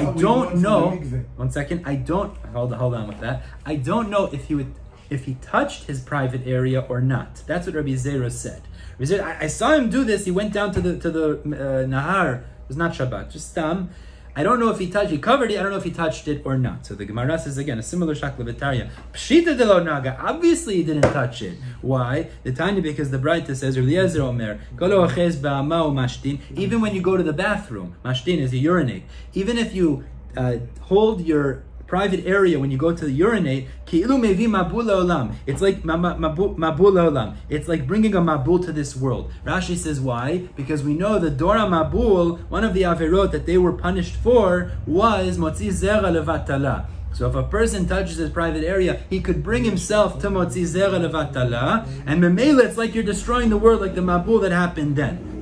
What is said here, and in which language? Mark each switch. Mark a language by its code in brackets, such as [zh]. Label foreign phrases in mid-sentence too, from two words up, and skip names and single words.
[en] I don't know. 1 second. Hold on with that. I don't know if he touched his private area or not. That's what Rabbi Zeira said. I saw him do this. He went down to the Nahar. It was not Shabbat, just Stam. I don't know if he covered it, I don't know if he touched it or not. So the Gemara says again, a similar [arc] שקלא וטריא. פשיטא דלא נגע, [en] obviously he didn't touch it. Why? The tiny, because the Braita says, [he] אליעזר אומר, כל האוחז באמה משתין, [en] even when you go to the bathroom, mashtin is you urinate, even if you hold your private area when you go to urinate, [he] כאילו מביא מבול עולם. [en] It's like [he] מבול עולם. [en] It's like bringing a mabul to this world. Rashi says why? Because we know the [he] דור מבול, [en] one of the averot that they were punished for was [he] מוציא זרע לבטלה. [en] So if a person touches his private area, he could bring himself to [he] מוציא זרע לבטלה, [en] and memela, it's like you're destroying the world, like the mabul that happened then.